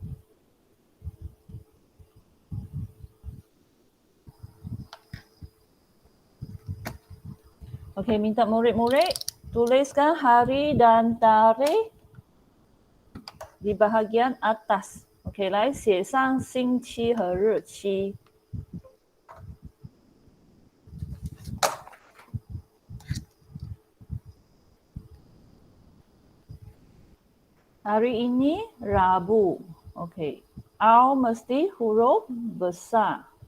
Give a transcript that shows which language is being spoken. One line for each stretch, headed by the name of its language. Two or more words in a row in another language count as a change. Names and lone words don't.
Malay: Okey, minta murid-murid tuliskan hari dan tarikh di bahagian atas.
Chinese: OK， 来写上星期和日期。
Malay: Hari ini Rabu.
Chinese: OK.
Malay: Al mesti huruf besar.